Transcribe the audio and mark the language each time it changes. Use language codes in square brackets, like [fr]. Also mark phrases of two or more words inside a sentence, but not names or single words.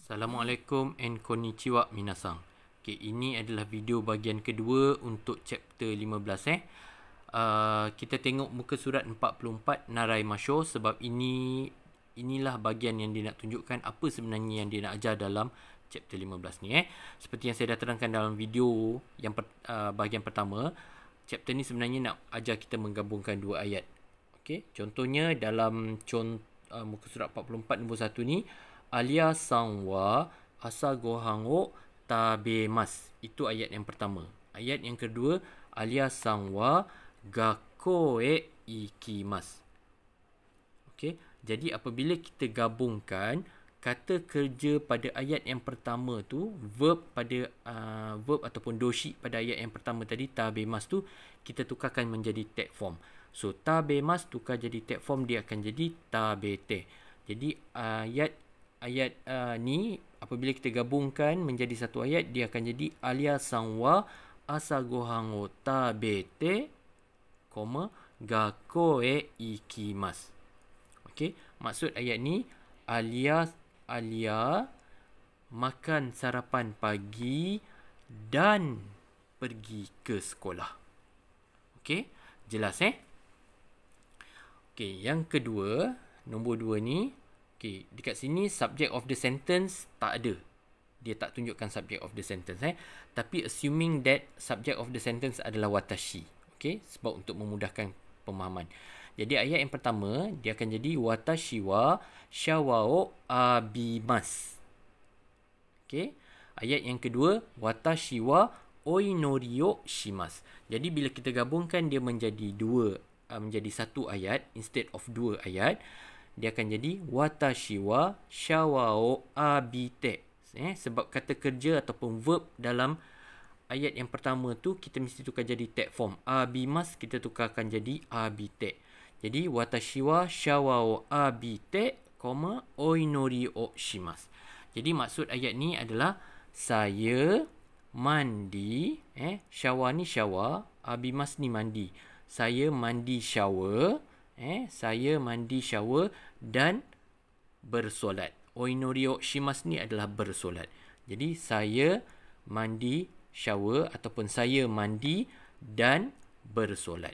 [ja] Assalamualaikum and konnichiwa minasang. [ms] Okay, ini adalah video bahagian kedua untuk chapter 15 kita tengok muka surat 44 [ja] Narai Masho [ms] sebab inilah bahagian yang dia nak tunjukkan apa sebenarnya yang dia nak ajar dalam chapter 15 ni Seperti yang saya dah terangkan dalam video yang bahagian pertama, chapter ni sebenarnya nak ajar kita menggabungkan dua ayat. Okey, contohnya dalam muka surat 44 nombor 1 ni, [ja] Alia san wa asa gohan o tabemasu. [ms] Itu ayat yang pertama. Ayat yang kedua, [ja] Alia san wa gakkou e ikimasu. [ms] Okey, jadi apabila kita gabungkan kata kerja pada ayat yang pertama tu, verb ataupun doshi pada ayat yang pertama tadi tabemasu tu, kita tukarkan menjadi [en] tag form. [ms] So tabemasu tukar jadi [en] tag form, [ms] dia akan jadi tabete. Jadi ayat ni apabila kita gabungkan menjadi satu ayat, dia akan jadi [ja] Alia san wa asa gohan o tabete, gakkou e ikimasu. [ms] Okey, maksud ayat ni Alia makan sarapan pagi dan pergi ke sekolah. Okey, jelas Okey, yang kedua, nombor 2 ni. Okay, dekat sini [en] subject of the sentence [ms] tak ada. Dia tak tunjukkan [en] subject of the sentence. [ms] Tapi [en] assuming that subject of the sentence [ms] adalah watashi. Okay, sebab untuk memudahkan pemahaman. Jadi ayat yang pertama, dia akan jadi [ja] watashi wa shawa o abimasu. [ms] Okay, ayat yang kedua, [ja] watashi wa oinori o shimasu. [ms] Jadi bila kita gabungkan dia menjadi menjadi satu ayat [en] instead of [ms] dua ayat, dia akan jadi [ja] watashi wa shawa o abite. [ms] Sebab kata kerja ataupun verb dalam ayat yang pertama tu kita mesti tukar jadi [en] tag form. [ms] Abimasu kita tukarkan jadi abite. Jadi [ja] watashi wa shawa o abite, oinori o shimasu. [ms] Jadi maksud ayat ni adalah saya mandi, shawa ni shower, abimasu ni mandi. Saya mandi shower, saya mandi shower dan bersolat. [ja] Oinori o shimasu [ms] ni adalah bersolat. Jadi saya mandi shower ataupun saya mandi dan bersolat.